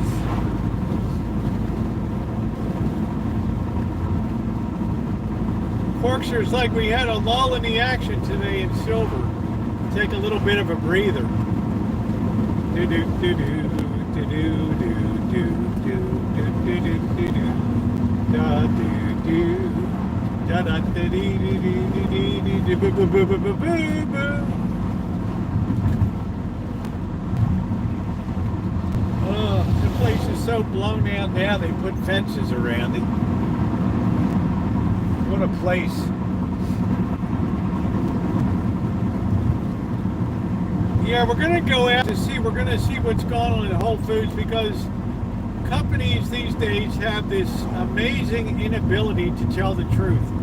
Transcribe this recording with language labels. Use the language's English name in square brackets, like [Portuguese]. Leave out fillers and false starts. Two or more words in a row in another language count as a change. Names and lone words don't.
[English] Corksers, like we had a lull in the action today in silver. Take a little bit of a breather. Do do do do do do do do do do do do da do do da da da dee dee dee dee dee dee boo boo boo boo boo boo. Oh, the place is so blown out now. They put fences around it. What a place. Yeah, we're going to go out to see, we're going to see what's going on at Whole Foods, because companies these days have this amazing inability to tell the truth.